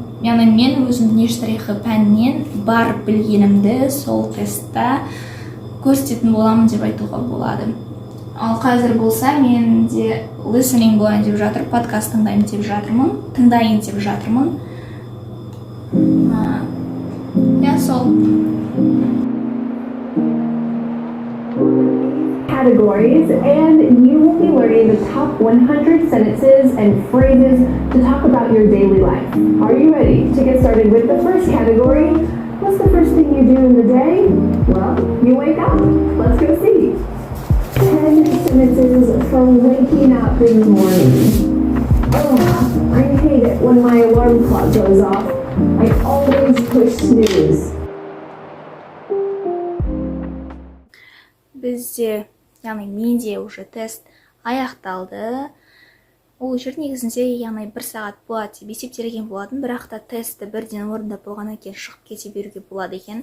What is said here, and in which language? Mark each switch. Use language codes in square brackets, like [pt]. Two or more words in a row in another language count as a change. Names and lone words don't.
[kk] Мен өзім ниш тарихы пәнінен бар білгенімді сол тестта көрсететін боламын деп айтуға болады. Ал қазір болса, мен де listening болайын деп жатыр, подкаст тыңдайын деп жатырмын. Сол. [en] Categories, and you will be learning the top 100 sentences and phrases to talk about your daily life. Are you ready to get started with the first category? What's the first thing you do in the day? Well, you wake up. Let's go see. 10 sentences for waking up in the morning. Oh, I hate it when my alarm clock goes off. I always push snooze. [kk] Бізде, менде уже тест аяқталды. Ол жер негізінде 1 сағат болады деп есептелген болатын, бірақ та тестті бірден орындап болғаннан кейін шығып кете беруге болады екен.